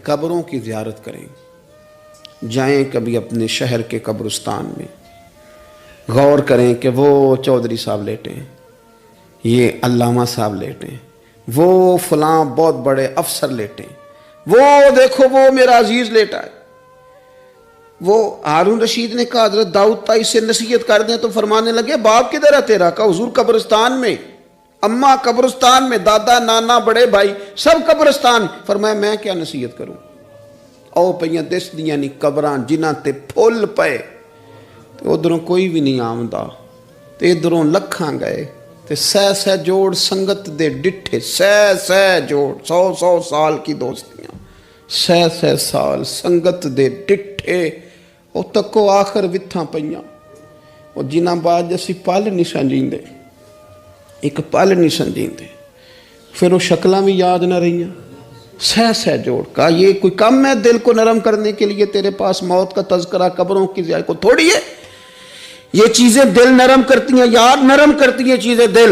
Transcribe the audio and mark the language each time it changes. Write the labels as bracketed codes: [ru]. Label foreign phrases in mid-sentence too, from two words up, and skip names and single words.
[ur] قبروں کی زیارت کریں, جائیں کبھی اپنے شہر کے قبرستان میں, غور کریں کہ وہ چودھری صاحب لیٹے ہیں, یہ علامہ صاحب لیٹے ہیں, وہ فلاں بہت بڑے افسر لیٹے ہیں, وہ دیکھو وہ میرا عزیز لیٹا ہے. وہ ہارون رشید نے کہا حضرت داؤد طائی سے نصیحت کر دیں, تو فرمانے لگے باپ کدھر ہے تیرا؟ کہا حضور قبرستان میں, اماں قبرستان میں, دادا نانا بڑے بھائی سب قبرستان. فرمایا میں کیا نصیحت کروں؟ [pa] او پئیاں دس دیاں نہیں قبراں جنہاں تے پھول پے, ادھروں کوئی بھی نہیں آمدا, تے ادھروں لکھاں گئے, تے سہ جوڑ سنگت دے ڈٹھے, سہ جوڑ [ur] 100 سال کی دوستیاں, [pa] سہ سال سنگت دے ڈٹھے, او تکو آخر وتھاں پئیاں, او جنہاں بعد اسی پل نہیں سمجھیندے, ایک پل نہیں سمجھیندے, پھر وہ شکلاں بھی یاد نہ رہیاں. سہ جوڑ. [ur] کہا یہ کوئی کم ہے دل کو نرم کرنے کے لیے تیرے پاس موت کا تذکرہ, قبروں کی زیارت کو تھوڑی ہے. یہ چیزیں دل نرم کرتی ہیں, یاد نرم کرتی ہیں چیزیں دل.